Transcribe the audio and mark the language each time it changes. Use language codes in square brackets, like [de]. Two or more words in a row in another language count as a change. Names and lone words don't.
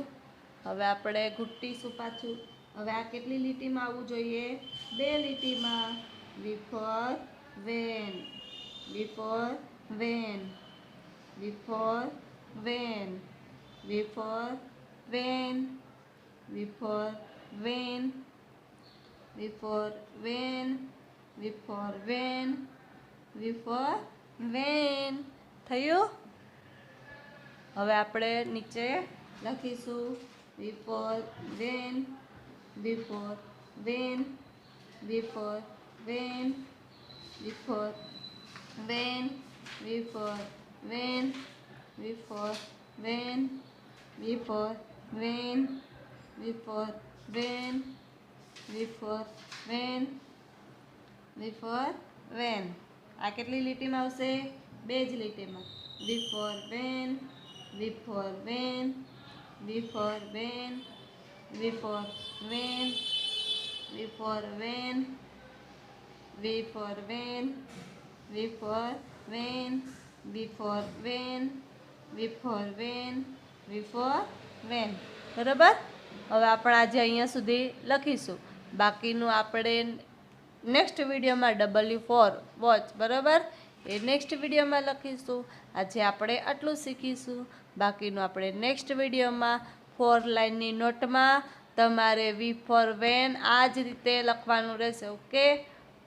[gu] હવે આપણે ઘૂંટીશું પાછું. હવે આ કેટલી લીટીમાં આવવું જોઈએ? 2 લીટીમાં. [en] V for van. V for van. V for van. V for van, V for van, V for van, V for van, V for van. [gu] થયું? હવે આપણે નીચે લખીશું [en] V for van, V for van, V for van, V for van, V for van, V for van, V for van, V for van, V for van, V for van. [gu] આ કેટલી લીટીમાં આવશે? બે જ લીટીમાં. [en] V for van, V for van, V for van, V for van, V for van, V for van, V for van, V for van, V for van, V for van. [gu] બરાબર? હવે આપણે આજે અહીંયા સુધી લખીશું. બાકીનું આપણે નેક્સ્ટ વિડીયોમાં [en] W4 watch, [gu] બરાબર, એ નેક્સ્ટ વિડીયોમાં લખીશું. આજે આપણે આટલું શીખીશું. બાકીનું આપણે નેક્સ્ટ વિડીયોમાં 4 લાઇનની નોટમાં તમારે [en] V for van [gu] આ જ રીતે લખવાનું રહેશે.